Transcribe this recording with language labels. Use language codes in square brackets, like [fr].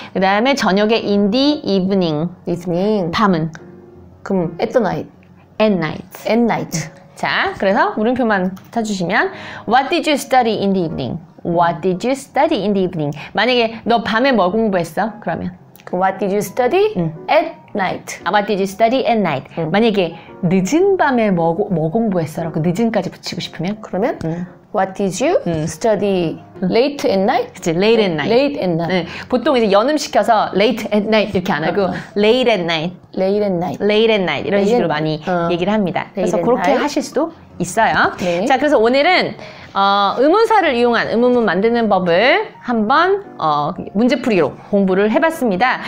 [ko] 그 다음에 저녁에 [en] in the evening. evening. [ko] 밤은. 그럼 [en] at the night. at night. at night. [ko] 자, 그래서 물음표만 찾으시면 [en] What did you study in the evening? What did you study in the evening? [ko] 만약에 너 밤에 뭘 공부했어? 그러면 [en] What did you study at night? What did you study at night? [ko] 만약에 늦은 밤에 뭐 공부했어? 라고 늦은까지 붙이고 싶으면 그러면 [en] What did you study late at night? [ko] 그치, [en] late at night. late at night. [ko] 네, 보통 이제 연음시켜서 [en] late at night [ko] 이렇게 안 하고 late at night. [en] late at night. late at night [ko] 이런 식으로 많이 얘기를 합니다. 그래서 그렇게 하실 수도 있어요. 네. 자, 그래서 오늘은 의문사를 이용한 의문문 만드는 법을 한번 문제풀이로 공부를 해봤습니다.